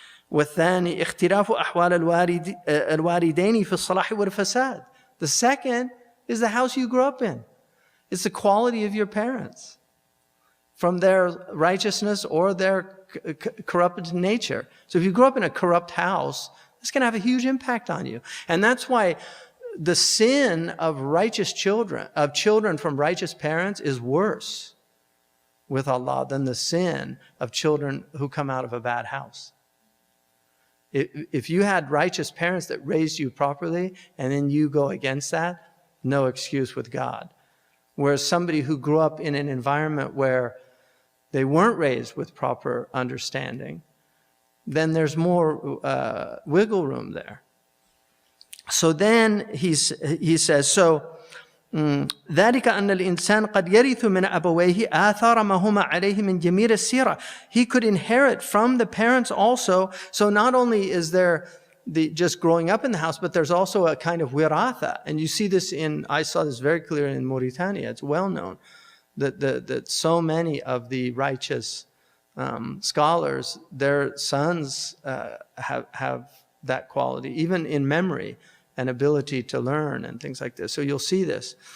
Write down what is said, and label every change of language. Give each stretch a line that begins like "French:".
Arabic: والثاني اختلاف أحوال الوالدين في الصلاح والفساد.
English: The second is the house you grew up in. It's the quality of your parents, from their righteousness or their corrupt nature. So if you grew up in a corrupt house, it's going to have a huge impact on you. And that's why the sin of children from righteous parents is worse with Allah than the sin of children who come out of a bad house. If you had righteous parents that raised you properly and then you go against that, no excuse with God. Whereas somebody who grew up in an environment where they weren't raised with proper understanding, then there's more wiggle room there. So then he says,
Arabic: ذلك أن الإنسان قد يرث من أبويه آثار ما هما عليه من جميل السيرة.
English: He could inherit from the parents also. So not only is there just growing up in the house, but there's also a kind of wiratha. And you see this I saw this very clear in Mauritania. It's well known that so many of the righteous scholars, their sons have that quality, even in memory and ability to learn and things like this. So you'll see this.